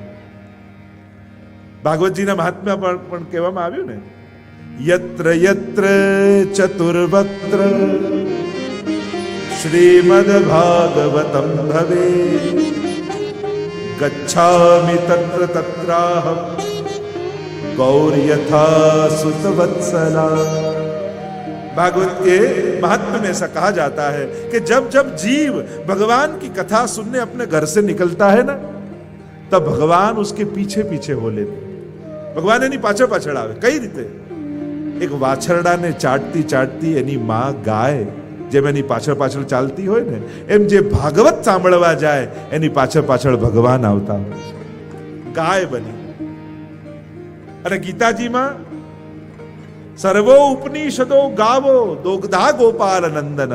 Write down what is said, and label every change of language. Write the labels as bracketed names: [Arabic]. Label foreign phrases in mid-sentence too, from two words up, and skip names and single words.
[Gujarati] ભાગવતજીના મહાત્મ્ય પણ કહેવામાં આવ્યું ને [Sanskrit] યત્ર યત્ર ચતુર્વક્ત્ર શ્રીમદ ભાગવતમ ભવે ગચ્છામિ તત્ર તત્રાહમ गौर्यथा सुतवत्सला. [Hindi] भागवत के महात्म्य में ऐसा कहा जाता है कि जब जब जीव भगवान की कथा सुनने अपने घर से निकलता है ना तब भगवान उसके पीछे पीछे हो लेते. [Gujarati] ભગવાન એની પાછળ પાછળ આવે. કઈ રીતે? એક વાછરડાને ચાટતી ચાટતી એની માં ગાય જેમ એની પાછળ પાછળ ચાલતી હોય ને એમ જે ભાગવત સાંભળવા જાય એની પાછળ પાછળ ભગવાન આવતા હોય છે ગાય બની. અને ગીતાજીમાં [Sanskrit] સર્વો ઉપનિષદો ગાવો દોગ્ધા ગોપાલ નંદન.